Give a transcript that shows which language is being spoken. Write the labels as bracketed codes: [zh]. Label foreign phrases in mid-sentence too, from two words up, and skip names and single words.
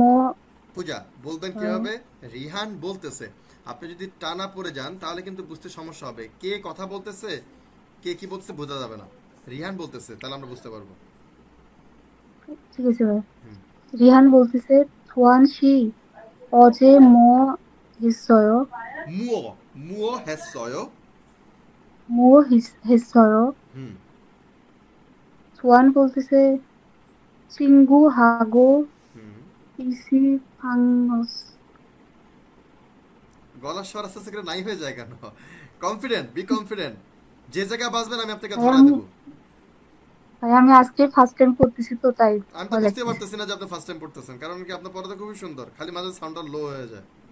[bn] পূজা বলবেন কিভাবে? রিহান বলতেছে। আপনি যদি টানা পড়ে যান তাহলে কিন্তু বুঝতে সমস্যা হবে, কে কথা বলতেছে কে কি বলতেছে বোঝা যাবে না। রিহান বলতেছে তাহলে আমরা বুঝতে পারবো। ঠিক আছে ভাই। হুম। রিহান বলতেছে থুয়ানশি [ko] 어제 뭐 했어요? 뭐, 뭐 했어요. 뭐 했어요? হুম। [bn] 조안 বলতেছে 친구하고 হুম। [ko] PC 방었 [bn] গলার স্বর আস্তে আস্তে করে নাই হয়ে যায় কেন? [en] confident, be confident. [bn] যে জায়গায় বাজবেন আমি আপনাকে ভাই ধরায় আমি দেবো। ভাই আমি আজকে [en] first time [bn] করতেছি তো তাই আমি তো ভয় বুঝতে লাগতেছে। পারতেছি না যে আপনি [en] first time [bn] পড়তেছেন, কারণ কি আপনার পড়াটা খুবই সুন্দর, খালি মাঝে সাউন্ডটা লো হয়ে যায়।